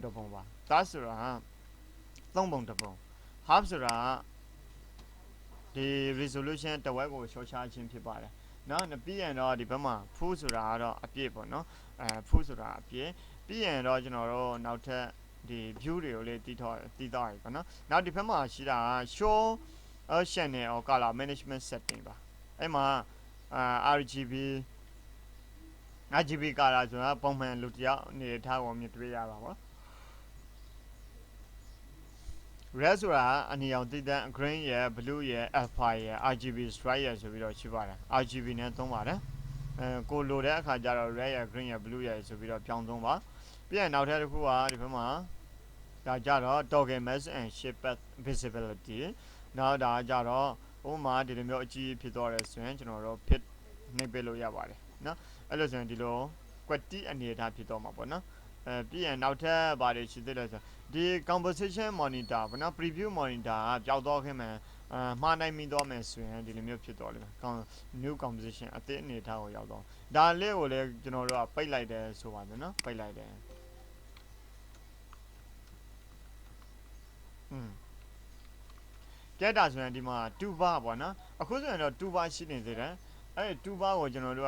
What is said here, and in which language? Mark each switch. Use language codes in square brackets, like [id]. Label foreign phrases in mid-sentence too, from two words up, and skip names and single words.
[my] တစ်ပုံပါ that ဆိုတာ၃ပုံတစ်ပုံ half ဆိုတာဒီ resolution တစ်ဝက်ကို short ချခြင်းဖြစ်ပါတယ်နော် ပြီးရင်တော့ဒီဘက်မှာ full ဆိုတာကတော့အပြည့်ပေါ့နော်full ဆိုတာအပြည့်ပြီးရင်တော့ကျွန်တော်တို့နောက်ထပ်ဒီ view တွေကိုလေးတီးတော့ရပေါ့နော်နောက်ဒီဘက်မှာရှိတာက [en] show channel or color management setting [my] ပါအဲ့မှာ [en] RGB color [my] ဆိုတာပုံမှန်လူတယောက်အနေထားကိုမြင်တွေ့ရတာပေါ့ red ဆိုတာအနီရောင်တိတဲ့ green ရယ် blue ရယ် alpha ရယ် [en] RGB stripe [my] ရယ်ဆိုပြီးတော့ရှိပါတယ် RGB နဲ့သုံးပါတယ်ကိုလိုတဲ့အခါကျတော့ red ရယ် green ရယ် blue ရယ်ဆို ပြီးတော့ပြောင်းသုံးပါပြီးရင်နောက်ထပ်တစ်ခုကဒီဘက်မှာဒါကြတော့ [en] toggle mask and shape visibility [my] နောက်ဒါကြတော့ဥပမာဒီလို မျိုးအကြီးဖြစ်သွားတယ်ဆိုရင်ကျွန်တော်တို့ fit နှိပ်ပေးလို့ရပါတယ်နော်အဲ့လိုဆိုရင်ဒီလို quality အနေထားဖြစ်တော့မှာပေါ့နော်ပြီးရင်နောက်ထပ်ဘာတွေရှိသေးလဲဆိုဒီ [en] composition monitor [my] ပေါ့နော် [en] preview monitor [my] ကပျောက်တော့ခင်မှာမှားနိုင်မိတော့မယ်ဆိုရင်ဒီလိုမျိုးဖြစ်တော့လိမ့်မယ် [en] new composition [my] အသစ်အနေထားကိုရောက်တော့ဒါလေးကိုလည်းကျွန်တော်တို့ကပိတ်လိုက်တယ်ဆိုပါမယ်နော်ပိတ်လိုက်တယ် ကဲဒါဆိုရင်ဒီမှာ2 bar ပေါ့နော်အခုဆိုရင်တော့2 bar ရှိနေသေးတယ်အဲ့ဒီ2 bar ကိုကျွန်တော်တို့က